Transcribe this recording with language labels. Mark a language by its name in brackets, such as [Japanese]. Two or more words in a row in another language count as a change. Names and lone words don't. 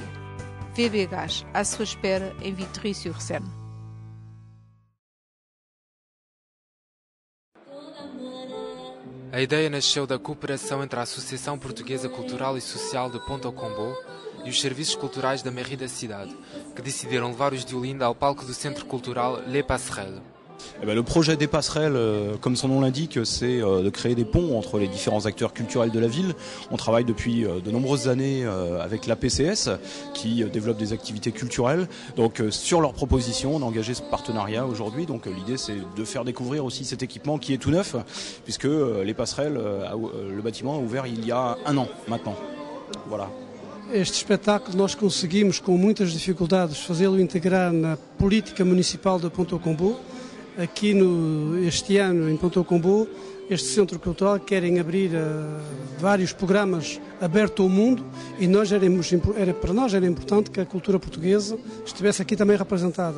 [Portuguese] VB Gás, à sua espera em Vitry-sur-Seine. A ideia nasceu da cooperação entre a Associação Portuguesa Cultural e Social de Ponta Combo e os serviços culturais da mairie da cidade, que decidiram levar os de Olinda ao palco do Centre Cultural Les Passerelles. [French] Le projet des passerelles, comme son nom l'indique, c'est de créer des ponts entre les différents acteurs culturels de la ville. On travaille depuis de nombreuses années avec la PCS qui développe des activités culturelles. Donc sur leur proposition, on a engagé ce partenariat aujourd'hui. Donc l'idée c'est de faire découvrir aussi cet équipement qui est tout neuf, puisque les passerelles, le bâtiment a ouvert il y a 1 an maintenant. Voilà. [Portuguese] Este espetáculo nós conseguimos com muitas dificuldades fazê-lo integrar na política municipal de Ponta Combo. Aqui este ano em Ponta Combo, este centro cultural querem abrir vários programas abertos ao mundo e para nós era importante que a cultura portuguesa estivesse aqui também representada.